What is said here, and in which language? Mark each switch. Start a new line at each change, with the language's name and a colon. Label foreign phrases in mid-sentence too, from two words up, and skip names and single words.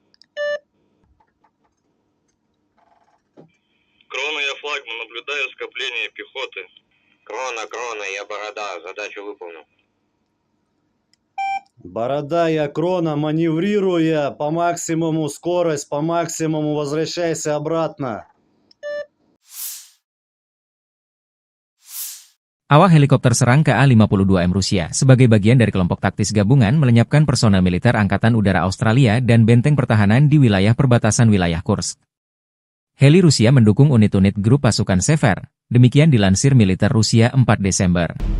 Russian: Крона, я Флагман, наблюдаю скопление пехоты. Крона, я Борода, задачу выполнил. Борода, я Крона, маневрируя по максимуму, скорость по максимуму, возвращайся обратно.
Indonesian: Awak helikopter serang KA-52M Rusia sebagai bagian dari kelompok taktis gabungan melenyapkan personel militer Angkatan Udara Australia dan benteng pertahanan di wilayah perbatasan wilayah Kursk. Heli Rusia mendukung unit-unit grup pasukan Sever, demikian dilansir militer Rusia 4 Desember.